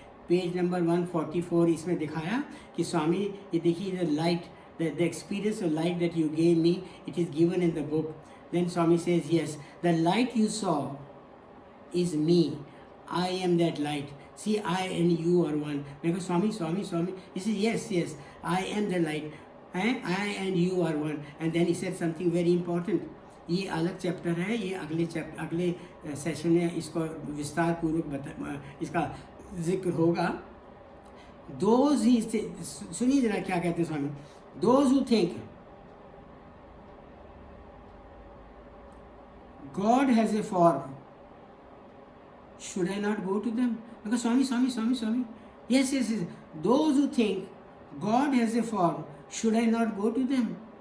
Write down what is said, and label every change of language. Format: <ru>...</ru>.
<hi>Page number 144 इसमें दिखाया कि स्वामी ये देखिए,</hi> <en>The light, the experience of light that you gave me, it is given in the book. Then Swami says yes, the light you saw is me, I am that light, see I and you are one.</en> <hi>मैं कहा Swami Swami Swami,</hi> <en>he said yes, I am the light, I and you are one. And then he said something very important.</en> <hi>ये अलग chapter है, ये अगले session में इसको विस्तार पूर्वक इसका जिक्र होगा।</hi> <en>Those ही,</en> <hi>सुनिए जरा क्या कहते हैं स्वामी,</hi> <en>those who think God has a form, should I not go to them? Because Swami, yes, those who think God has a form, should I not go to them?</en>